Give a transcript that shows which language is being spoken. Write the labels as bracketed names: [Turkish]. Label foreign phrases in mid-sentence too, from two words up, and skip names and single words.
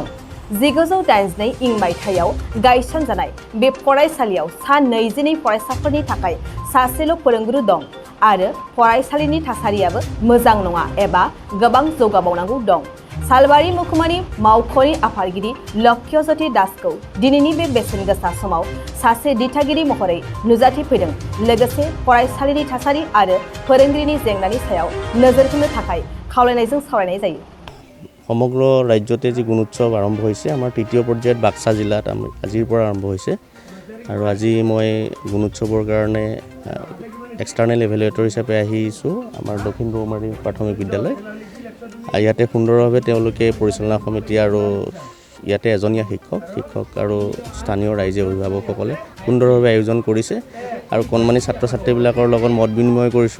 [Bodo] 1982 इं मायथाइयाव गायसनजानाय बे फरायसालियाव सा 22 फरायसाफोरनि थाखाय सासेल' फोरोंगुरु दं आरो फरायसालिनि थासारियाबो मोजां नङा एबा गोबां जौगाबावनांगौ दं। सालबारि महकुमानि मावख'नि आफादगिरि लक्ष्यज्योति दासखौ दिनैनि बे बेसेन गोसा समाव सासे दिथागिरि महरै नुजाथिफैदों। लोगोसे फरायसालिनि थासारि आरो फोरोंगिरिनि जेंनानि सायाव नोजोर होनो थाखाय खावलायनायजों सावरायनाय जायो। [Assamese] সমগ্ৰ ৰাজ্যতে যি গুণোৎসৱ আৰম্ভ হৈছে আমাৰ তৃতীয় পৰ্যায়ত বাক্সা জিলাত আজিৰ পৰা আৰম্ভ হৈছে আৰু আজি মই গুণোৎসৱৰ কাৰণে [English] external evaluator [Assamese] হিচাপে আহিছোঁ আমাৰ দক্ষিণ ৰৌমাৰী প্ৰাথমিক বিদ্যালয়। ইয়াতে সুন্দৰভাৱে তেওঁলোকে পৰিচালনা সমিতি আৰু ইয়াতে এজনীয়া শিক্ষক আৰু স্থানীয় ৰাইজে অভিভাৱকসকলে সুন্দৰভাৱে আয়োজন কৰিছে আৰু কণমানি ছাত্ৰ ছাত্ৰীবিলাকৰ লগত মত বিনিময় কৰিছোঁ।